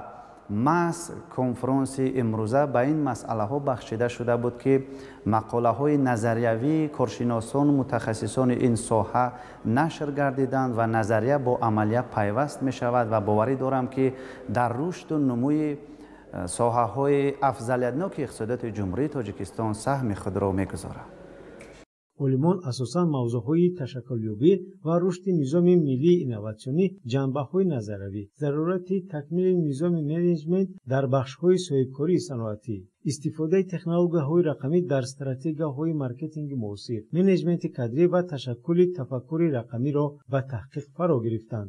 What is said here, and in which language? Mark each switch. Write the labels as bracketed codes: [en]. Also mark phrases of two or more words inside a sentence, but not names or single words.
[tg] маҳз конференсияи имрӯза ба ин масъалаҳо бахшида шуда буд ки мақолаҳои назариявии коршиносон мутахассисони ин соҳа нашр гардиданд ва назария бо амалия пайваст мешавад ва боваре дорам ки дар рушду нумӯи соҳаҳои афзалиятноки иқтисодиёти Ҷумҳурии Тоҷикистон саҳми худро мегузорад. олимон асосан мавзӯъҳои ташаккулёбӣ ва рушди низоми миллии инноватсионӣ, ҷанбаҳои назариявӣ, зарурати такмили низоми менеҷмент дар бахшҳои соҳибкории саноатӣ, истифодаи технологияҳои рақамӣ дар стратегияҳои маркетинги муосир, менеҷменти кадрӣ ва ташаккули тафаккури рақамиро ба таҳқиқ фаро гирифтанд.